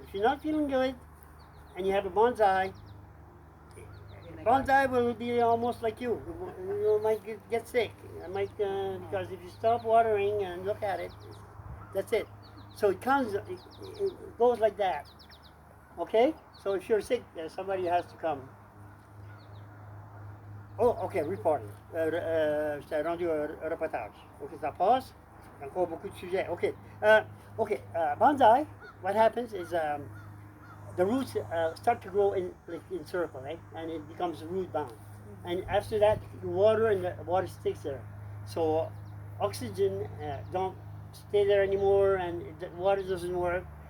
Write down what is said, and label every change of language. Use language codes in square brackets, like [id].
[en] If you're not feeling good and you have a bonsai will be almost like you. You might get sick. Because if you stop watering and look at it, that's it. So it goes like that. Okay? So if you're sick, somebody has to come. Oh, okay, reporting. [fr] J'étais rendu au reportage. Ok, ça passe. Encore beaucoup de sujets. Ok. [en] Bonsai, what happens is the roots start to grow in circle, right? And it becomes root bound. And after that, you water and the water sticks there. So oxygen don't stay there anymore, and the water doesn't work.